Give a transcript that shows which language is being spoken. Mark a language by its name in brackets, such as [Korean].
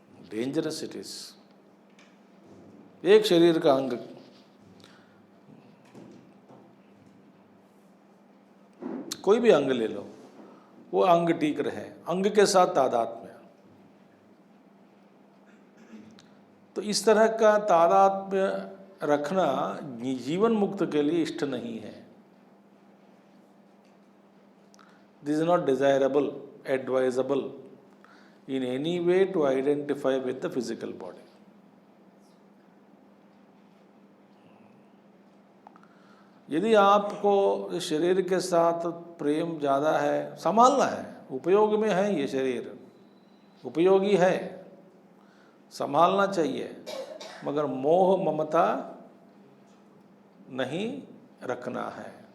[English] Dangerous it is. [Hindi] एक शरीर का अंग, कोई भी अंग ले लो, वो अंग ठीक रहे, अंग के साथ तादात्म्य। तो इस तरह का तादात्म्य रखना जीवन मुक्त के लिए इष्ट नहीं है। [English] This is not desirable, advisable in any way to identify with the physical body. [Hindi] यदि आपको इस शरीर के साथ प्रेम ज़्यादा है, संभालना है, उपयोग में है, ये शरीर उपयोगी है, संभालना चाहिए, मगर मोह ममता नहीं रखना है।